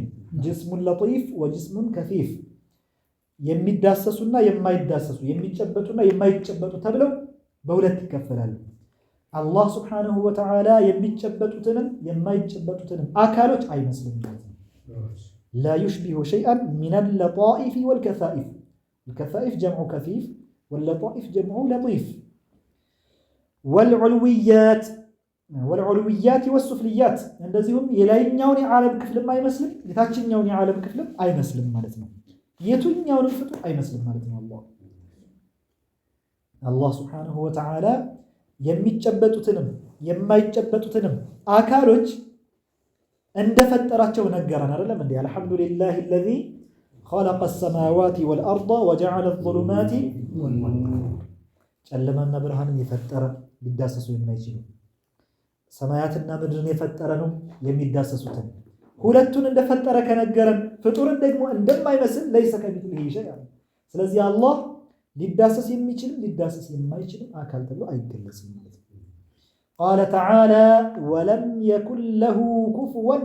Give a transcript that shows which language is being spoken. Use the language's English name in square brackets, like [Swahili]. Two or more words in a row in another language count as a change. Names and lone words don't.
[Arabic] جسم لطيف وجسم كفيف፣ [Amharic] የሚዳሰሱና የማይዳሰሱ የሚጨበጡና የማይጨበጡ ተብለው በሁለት ይከፈላሉ። አላህ [Arabic] سبحانه وتعالى [Amharic] የሚጨበጡትንም የማይጨበጡትንም አካሎች አይመስልም ማለት ነው። [Arabic] لا يشبه شيئا من اللطائف والكفائف። الكفائف جمع كفيف واللطائف جمع لطيف. والعلويات والسفليات [Amharic] እንደዚሁም የላይኛውን የዓለም ክፍልም አይመስልም የታችኛውን የዓለም ክፍልም አይመስልም ማለት ነው። የቱኛውን ፍጡር አይመስልም ማለት ነው። አላህ [Arabic] سبحانه وتعالى [Amharic] የሚጨበጡትንም የማይጨበጡትንም አካሎች እንደፈጠራቸው ነገረን አይደለም እንዴ? [Arabic] አልሐምዱሊላሂ الذي خلق السماوات والأرض وجعل الظلمات والنور. [Amharic] ጨለማና ብርሃንን የፈጠረ ሊዳሰሱ የማይችሉ ሰማያትና ምድርን የፈጠረ ነው የሚዳሰሱትን ሁለቱን እንደፈጠረ ከነገረን ፍጡርን ደግሞ እንደማይመስል [Arabic] ليس كمثله شيء። [Amharic] ስለዚህ አላህ ሊዳሰስ የሚችል ሊዳሰስ የማይችል አካል ተብሎ አይገለጽም ማለት ነው። [Arabic] قال تعالى ولم يكن له كفوا